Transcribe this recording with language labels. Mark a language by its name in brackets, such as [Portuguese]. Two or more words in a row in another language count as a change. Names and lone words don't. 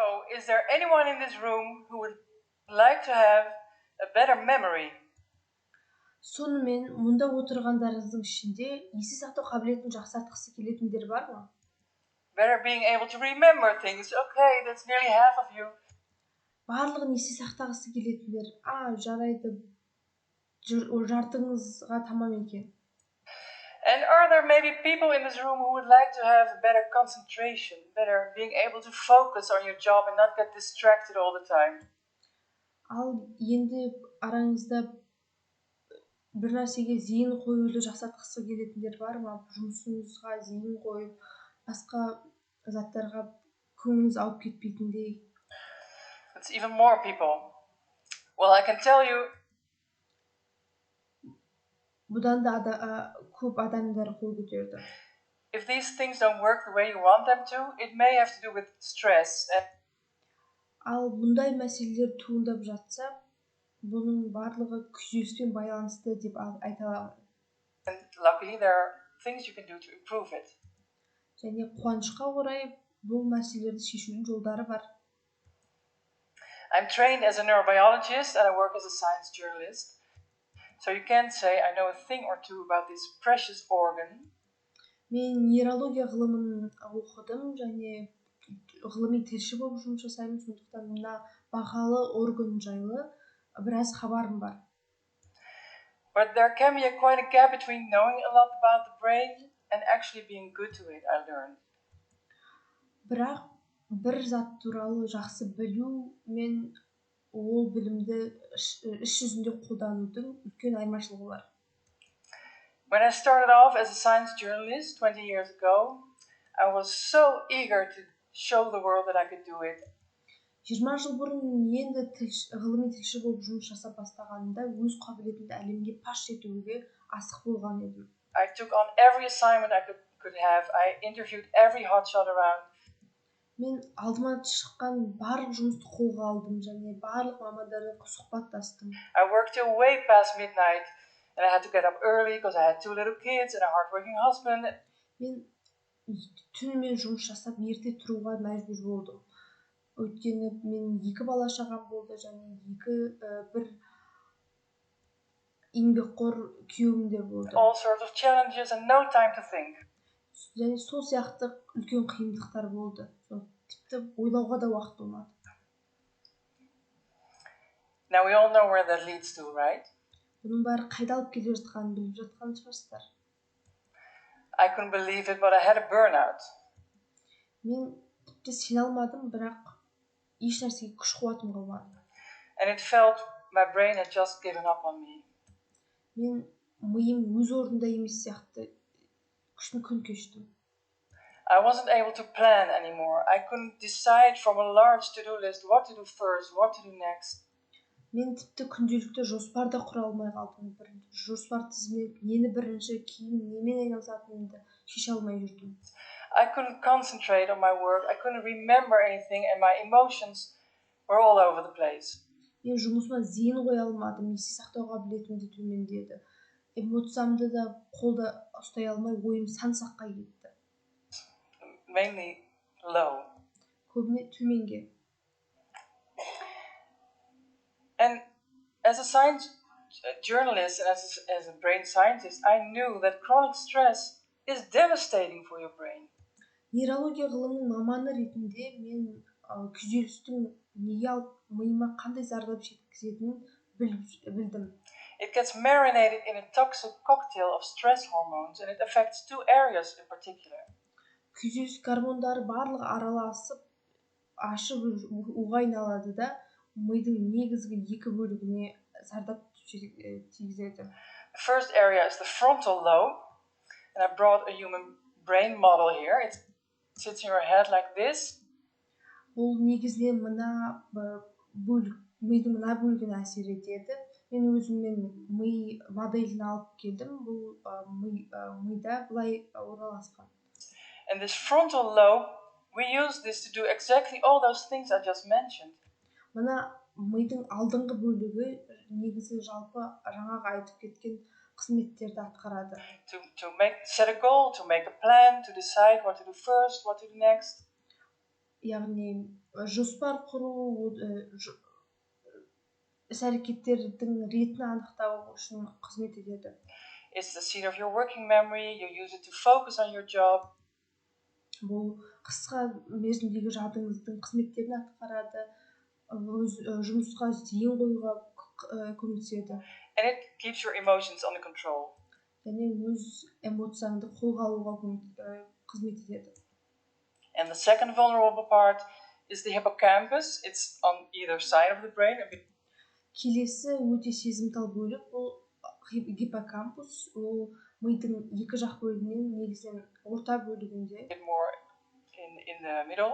[English] is there anyone in this room who would like to have a better memory? [Kazakh] Сонымен, мұнда отырғандарыңыздың ішінде есте сақтау қабілетін жақсартқысы келетіндер бар ма? [English] Better being able to remember things. Okay, that's nearly half of you. [Kazakh] Барлығын есте сақтағысы келетіндер, жарайды, жартыңызға тамам екен. [English] And are there maybe people in this room who would like to have better concentration, better being able to focus on your job and not get distracted all the time? [Kazakh] Ал енді араңызда бір нәрсеге зейін қоюды жақсартқысы келетіндер бар ма? Жұмысыңызға зейін қойып, басқа заттарға көңіліңіз ауып кетпейтіндей. [English] It's even more people. Well, I can tell you. [Kazakh] Бұдан да көп адамдар қол көтерді. [English] If these things don't work the way you want them to, it may have to do with stress. [Kazakh] Ал бұндай мәселелер туындап жатса, бұның барлығы күйзеліспен байланысты деп айта аламын. [English] And luckily there are things you can do to improve it. [Kazakh] Және қуанышқа орай бұл мәселелерді шешудің жолдары бар. [English] I'm trained as a neurobiologist and I work as a science journalist. So you can't say I know a thing or two about this precious organ. [Kazakh] Мен нейрология ғылымын оқыдым және ғылыми тілші болып жұмыс жасаймын, сондықтан мына бағалы орган жайлы біраз хабарым бар. [English] But there can be quite a gap between knowing a lot about the brain and actually being good to it, I learned. [Kazakh] Бірақ бір зат туралы жақсы білу мен ол білімді іс жүзінде қолданудың үлкен айырмашылығы бар. [English] When I started off as a science journalist 20 years ago, I was so eager to show the world that I could do it. [Kazakh] 20 жыл бұрын енді ғылыми тілші болып жұмыс жасап бастағанымда өз қабілетімді әлемге паш етуге асық болған едім. [English] I took on every assignment I could have. I interviewed every hotshot around. [Kazakh] Мен алдыма шыққан барлық жұмысты қолға алдым және барлық мамандармен сұхбаттастым. [English] I worked till way past midnight and I had to get up early because I had 2 little kids and a hardworking husband. [Kazakh] Мен түнімен жұмыс жасап ерте тұруға мәжбүр болдым. Өйткені мен 2 бала шағам болды және бір еңбекқор күйеуім де болды. [English] All sorts of challenges and no time to think. [Kazakh] Және сол сияқты үлкен қиындықтар болды. Тіпті ойлауға да уақыт болмады. [English] Now we all know where that leads to, right? [Kazakh] Бұның бәрі қайда алып келе жатқанын біліп жатқан шығарсыздар. [English] I couldn't believe it, but I had a burnout. [Kazakh] Мен тіпті сене алмадым, бірақ еш нәрсеге күш қуатым қалмады. [English] And it felt my brain had just given up on me. [Kazakh] Мен миым өз орнында емес сияқты күшін күн кештім. [English] I wasn't able to plan anymore. I couldn't decide from a large to-do list what to do first, what to do next. [Kazakh] Мен тіпті күнделікті жоспар да құра алмай қалдым. Бір жоспар тізімлеп, нені бірінші, кейін немен айналысатынымды шеше алмай жүрдім. [English] I couldn't concentrate on my work. I couldn't remember anything and my emotions were all over the place. [Kazakh] Мен жұмысыма зейін қоя алмадым, есте сақтау қабілетім де төмендеді. Эмоциямды да қолда ұстай алмай, ойым сан-саққа кетті. [English] Mainly low. [Kazakh] Көбіне төменге. [English] And as a science journalist and as a brain scientist, I knew that chronic stress is devastating for your brain. [Kazakh] Нейрология ғылымының маманы ретінде мен күйзелістің неге алып миыма қандай зардап жеткізетінін білдім. [English] It gets marinated in a toxic cocktail of stress hormones and it affects 2 areas in particular. [Kazakh] Күйзеліс гормондары барлығы араласып, ашып уға айналады да, мидың негізгі 2 бөлігіне зардап тигізеді. [English] The first area is the frontal lobe, and I brought a human brain model here. It sits in your head like this. [Kazakh] Бұл негізінен мына бөлік, мидың мына бөлігіне әсер етеді. Мен өзіммен ми моделін алып келдім. Бұл мида былай орналасқан. [English] And this frontal lobe, we use this to do exactly all those things I just mentioned. [Kazakh] Мына мидың алдыңғы бөлігі негізі жалпы жаңағы айтып кеткен қызметтерді атқарады. [English] To set a goal, to make a plan, to decide what to do first, what to do next. [Kazakh] яғни жоспар құру, іс-әрекеттердің ретін анықтау үшін қызмет етеді. [English] It's the scene of your working memory. You use it to focus on your job. [Kazakh] Бұл қысқа мерзімдегі жадыңыздың қызметтерін атқарады, өз жұмысқа зейін қоюға көмектеседі. [English] And it keeps your emotions under control. [Kazakh] Және өз эмоцияңды қолға алуға қызмет етеді. [English] And the second vulnerable part is the hippocampus. It's on either side of the brain. [Kazakh] Келесі өте сезімтал бөлік бұл гиппокампус. Ол мидың екі жақ бөлігінен негізінен орта бөлігінде. [English] More in the middle.